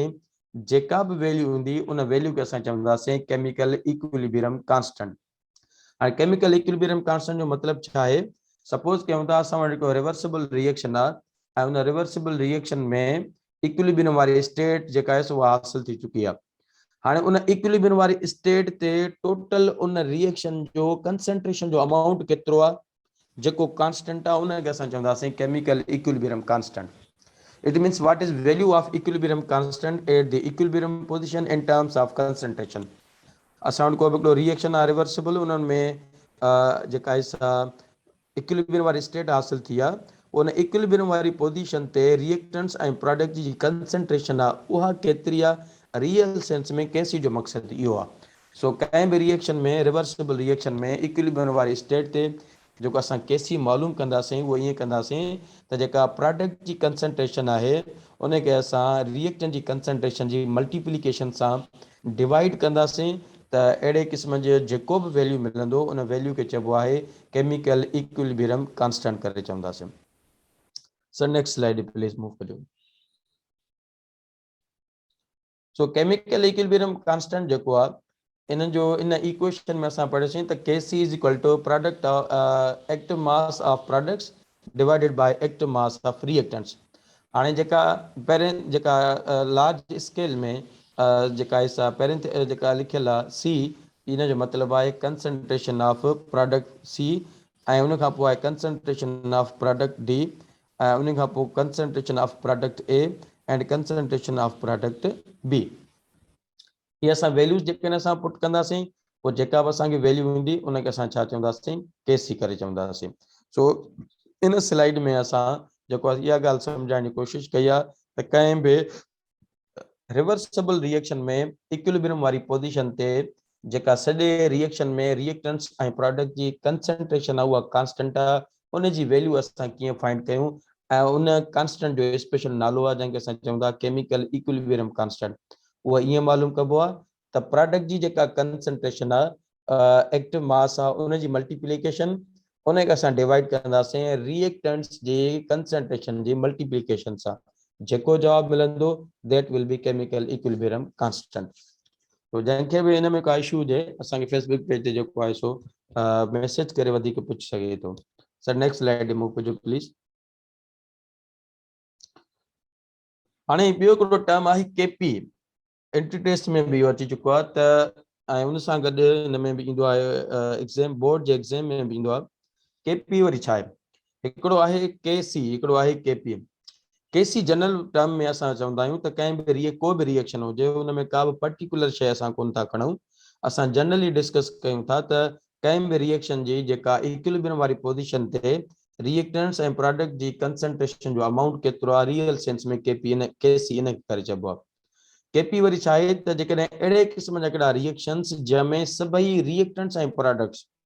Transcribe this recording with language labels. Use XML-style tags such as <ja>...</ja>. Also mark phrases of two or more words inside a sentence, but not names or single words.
<sd>जेका बि वैल्यू हूंदी उन वैल्यू खे असां चवंदासीं</sd> <en>chemical equilibrium constant.</en> <sd>हाणे</sd> <en>chemical equilibrium constant</en> <sd>जो मतिलबु छा आहे, सपोज कयूं था असां वटि हिकु</sd> <en>reversible reaction</en> <sd>आहे ऐं उन</sd> <en>reversible reaction</en> <sd>में इक्विलिब्रियम वारी स्टेट जेका आहे उहा हासिल थी चुकी आहे। हाणे उन इक्विलिब्रियम वारी स्टेट ते टोटल उन रिएक्शन जो कंसंट्रेशन जो अमाउंट केतिरो आहे जेको कांस्टेंट आहे उनखे असां चवंदासीं</sd> <en>chemical equilibrium constant. It means what is value of equilibrium constant at the equilibrium position in terms of concentration.</en> <sd>असां वटि को बि हिकिड़ो रिएक्शन आहे रिवर्सिबल, उन्हनि में जेका इक्विलिब्रियम वारी स्टेट हासिल थी आहे, उन इक्विलिब्रियम वारी पोजीशन ते रिएक्टेंट्स ऐं प्रोडक्ट जी कंसंट्रेशन आहे उहा केतिरी आहे</sd> <en>real sense</en> <sd>में केसी जो मक़सदु इहो आहे। सो कंहिं बि रिएक्शन में</sd> <en>reversible reaction</en> <sd>में इक्विलिब्रियम वारी स्टेट ते जेको असां केसी मालूम कंदासीं उहो ईअं कंदासीं त जेका प्रोडक्ट जी कंसंट्रेशन आहे उनखे असां रिएक्टेंट जी कंसंट्रेशन जी मल्टीप्लिकेशन सां डिवाइड कंदासीं त अहिड़े क़िस्म जो जेको बि वैल्यू मिलंदो उन वैल्यू खे चइबो आहे</sd> <en>chemical equilibrium constant</en> <sd>करे चवंदासीं।</sd> <en>sir next slide please move</en> <sd>करियो। सो</sd> <en>chemical equilibrium constant</en> <sd>जेको आहे इन जो इन इक्वेशन में असां पढ़ियोसीं त</sd> <en>KC is equal to product active mass of products divided by active mass of reactants.</en> <sd>हाणे जेका पहिरें जेका</sd> <en>large scale</en> <sd>में जेका हिसा पहिरें जेका लिखियल आहे सी, इन जो मतिलबु आहे</sd> <en>concentration of product C</en> <sd>ऐं उन खां पोइ आहे</sd> <en>concentration of product D</en> <sd>ऐं उन खां पोइ</sd> <en>concentration of product A and concentration of product B.</en> <sd>ये असां वैल्यूज जेके असां पुट कंदासीं पोइ जेका बि असांखे वैल्यू हूंदी उनखे असां छा चवंदासीं केसी करे चवंदासीं। सो इन स्लाइड में असां जेको इहा ॻाल्हि सम्झाइण जी कोशिशि कई आहे त कंहिं बि रिवर्सिबल रिएक्शन में इक्विलिब्रियम वारी पोजीशन ते जेका सॼे रिएक्शन में रिएक्टेंट्स ऐं प्रोडक्ट जी कंसंट्रेशन आहे उहा कांस्टेंट आहे, उन जी वैल्यू असां कीअं फाइंड कयूं ऐं उन कांस्टेंट जो स्पेशल नालो आहे जंहिंखे असां चवंदा</sd> <en>chemical equilibrium constant.</en> <sd>उहा ईअं मालूम कबो आहे त प्रोडक्ट जी जेका कंसंट्रेशन आहे</sd> <en>active mass</en> <sd>आहे उन जी मल्टीप्लिकेशन उनखे असां डिवाइड कंदासीं रिएक्टेंट्स जी कंसंट्रेशन जी मल्टीप्लिकेशन सां। जेको जवाबु मिलंदो</sd> <en>that will be chemical equilibrium constant.</en> <sd>तो जंहिंखे बि हिन में का इशू हुजे असांखे फेसबुक पेज ते जेको आहे सो मैसेज करे वधीक पुछी सघे थो।</sd> <en>sir next slide move</en> <sd>कजो प्लीज। हाणे ॿियो हिकिड़ो टर्म आहे केपी।</sd> <en>entry test</en> <sd>में भी अची चुको आहे त ऐं उन सां गॾु हिन में बि ईंदो आहे</sd> <en>exam board</en> <sd>जे एग्ज़ाम में बि ईंदो आहे केपी वरी छा आहे हिकिड़ो आहे केसी हिकिड़ो आहे केपी केसी</sd> <en>general term</en> <sd>में असां चवंदा आहियूं त कंहिं बि को बि रिएक्शन हुजे हुन में का बि पर्टिकुलर शइ असां कोन था खणूं असां जनरली डिस्कस कयूं था त कंहिं बि रिएक्शन जी जेका इक्विलिब्रियम वारी पोजीशन ते रिएक्टेंट्स ऐं प्रोडक्ट जी कंसंट्रेशन जो अमाउंट केतिरो आहे</sd> <en>real sense</en> <sd>में केपी इन केसी इन करे चइबो आहे केपी वरी छा आहे त जेकॾहिं अहिड़े क़िस्म जा हिकिड़ा रिएक्शन्स जंहिंमें सभई रिएक्टेंट्स ऐं प्रोडक्ट्स</sd>